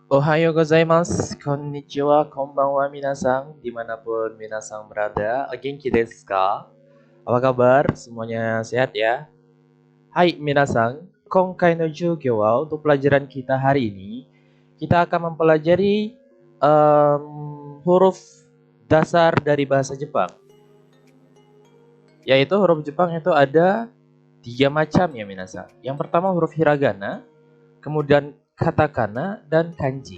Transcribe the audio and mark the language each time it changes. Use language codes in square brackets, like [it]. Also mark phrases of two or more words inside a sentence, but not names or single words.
[ja] おはようございます、こんにちは、こんばんは皆さん, [id] dimanapun minasan berada. [ja] 元気ですか? [id] Apa kabar? Semuanya sehat ya? [ja] はい皆さん、今回の授業は [id] untuk pelajaran kita hari ini, kita akan mempelajari huruf dasar dari bahasa Jepang. Yaitu huruf Jepang itu ada 3 macam ya minasan. Yang pertama huruf hiragana, kemudian katakana, dan kanji.